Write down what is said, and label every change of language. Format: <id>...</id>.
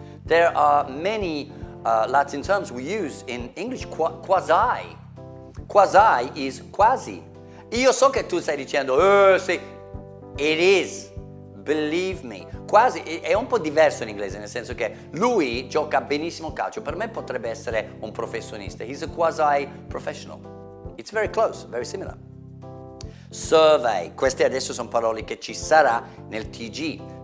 <en>There are many Latin terms we use in English, quasi. Quasi is quasi.</en> <it>Io so che tu stai dicendo, sì,</it> <en>it is, believe me.</en> <it>Quasi è un po' diverso in inglese, nel senso che lui gioca benissimo calcio, per me potrebbe essere un professionista.</it> <en>He's a quasi professional. It's very close, very similar.</en> <it>Survey, queste adesso sono parole che ci sarà nel TG.</it>